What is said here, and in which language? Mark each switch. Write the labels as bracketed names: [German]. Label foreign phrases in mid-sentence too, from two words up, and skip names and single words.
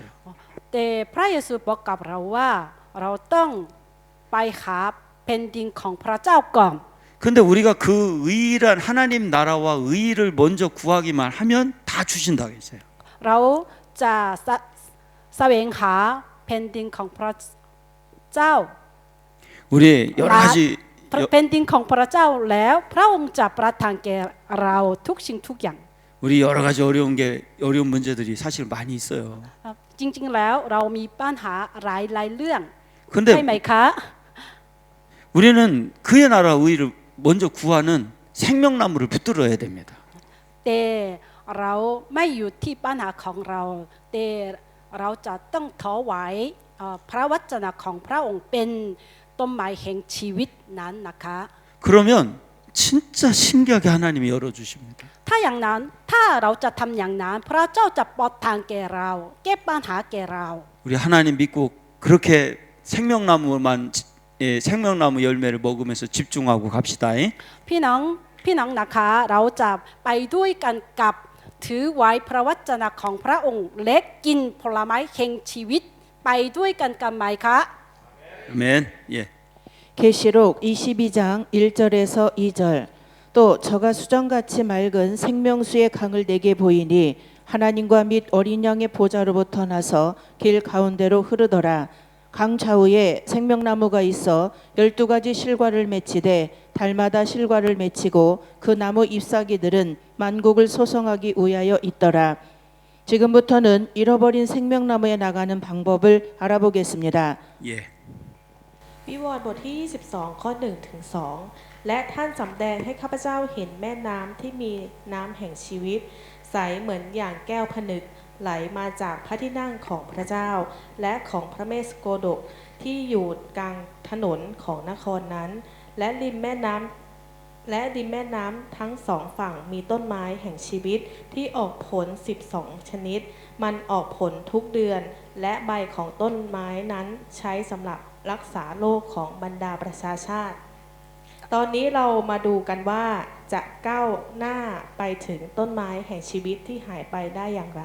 [Thai] แต่พระเยซูบอกกับเราว่าเราต้องไปหาแผ่นดินของพระเจ้าก่อน [Korean] 근데 우리가 그 의란 하나님 나라와 의를 먼저 구하기만 하면 다 주신다고 했어요. [Thai] เราจะแสวงหาแผ่นดินของพระเจ้า [Korean] 우리 여러 가지 [Thai] แผ่นดินของพระเจ้าแล้วพระองค์จะประทานแก่เราทุกสิ่งทุกอย่าง [Korean] 우리 여러 가지 어려운 문제들이 사실 많이 있어요. [Thai] จริงๆแล้วเรามีปัญหาหลายๆเรื่อง [Korean] 근데 [Thai] ใช่ไหมคะ [Korean] 우리는 그의 나라 의를 먼저 구하는 생명나무를 붙들어야 됩니다. [Thai] แต่เราไม่อยู่ที่ปัญหาของเราแต่เราจะต้องถวายพระวจนะของพระองค์เป็นต้นไม้แห่งชีวิตนั้นนะคะ [Korean] 그러면 진짜 신기하게 하나님이 열어주십니다. [Thai] ถ้าอย่างนั้นถ้าเราจะทำอย่างนั้นพระเจ้าจะเปิดทางแก่เราแก้ปัญหาแก่เรา [Korean] 우리 하나님 믿고 그렇게 생명나무 열매를 먹으면서 집중하고 갑시다. [Thai] พี่น้องนะคะเราจะไปด้วยกันกับถือไว้พระวจนะของพระองค์และกินผลไม้แห่งชีวิตไปด้วยกันกันไหมคะ [Korean] 아멘. 예. 계시록 22장 1절에서 2절 또 저가 수정같이 맑은 생명수의 강을 내게 보이니 하나님과 및 어린 양의 보좌로부터 나서 길 가운데로 흐르더라. 강 좌우에 생명나무가 있어 12가지 실과를 맺히되 달마다 실과를 맺히고 그 나무 잎사귀들은 만국을 소성하기 위하여 있더라. 지금부터는 잃어버린 생명나무에 나가는 방법을 알아보겠습니다. 예. [Thai] วิวรณ์บทที่ 22 ข้อ 1 ถึง 2 และท่านสำแดงให้ข้าพเจ้าเห็นแม่น้ำที่มีน้ำแห่งชีวิตใสเหมือนอย่างแก้วผนึกไหลมาจากพระ ที่นั่งของพระเจ้าและของพระเมสโกดกที่อยู่กลางถนนของนครนั้นและริมแม่น้ำทั้งสองฝั่งมีต้นไม้แห่งชีวิตที่ออกผล12ชนิดมันออกผลทุกเดือนและใบของต้นไม้นั้นใช้สำหรับรักษาโรคของบรรดาประชาชาติตอนนี้เรามาดูกันว่าจะก้าวหน้าไปถึงต้นไม้แห่งชีวิตที่หายไปได้อย่างไร